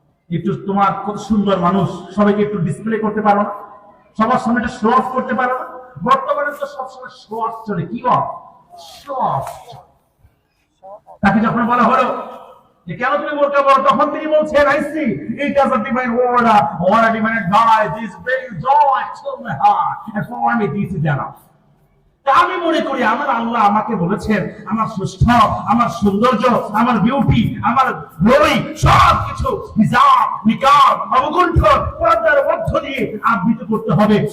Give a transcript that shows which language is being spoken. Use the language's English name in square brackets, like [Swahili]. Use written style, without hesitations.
[Bangla] একটু তোমার কত সুন্দর মানুষ, সবাইকে একটু ডিসপ্লে করতে পারো না? সবার সামনে একটা শো অফ করতে পারো না? বর্তমানে তো সবসময় শো অফ চলে। কি অফ? Show off. তাকে যখন বলা হলো যে কেন তুমি বোরকা পরো, তখন তিনি বলছেন [English] I see it as a divine order or a divine guide. This brings joy to my heart and for me this is enough. [Bangla] আমি মনে করি আমার আল্লাহ আমাকে বলেছেন আমার সুস্থ, আমার সৌন্দর্য, আমার বিউটি, আমার গ্লোরি সবকিছু হিজাব, নিকাব, অবগুণ্ঠ পর্দার মধ্য দিয়ে আবৃত করতে হবে।